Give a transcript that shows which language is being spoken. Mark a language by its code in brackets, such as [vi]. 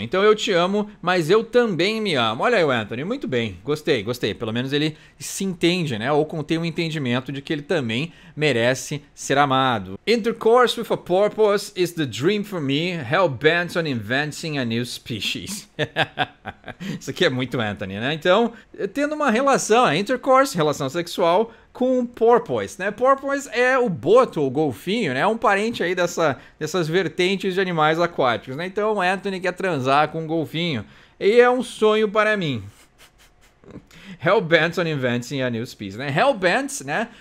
[pt] Então eu te amo, mas eu também me amo. Olha aí o Anthony, muito bem. Gostei. Pelo menos ele se entende, né? Ou tem um entendimento de que ele também merece ser amado. [en] Intercourse with a purpose is the dream for me, hell-bent on inventing a new species. [pt] Isso aqui é muito Anthony, né? Então, tendo uma relação, intercourse, relação sexual, com porpoise, né? Porpoise é o boto, o golfinho, né? É um parente aí dessas vertentes de animais aquáticos, né? Então o Anthony quer transar com um golfinho. E é um sonho para mim. [en] Hellbent on inventing a new species, [pt] né? Hellbent, né?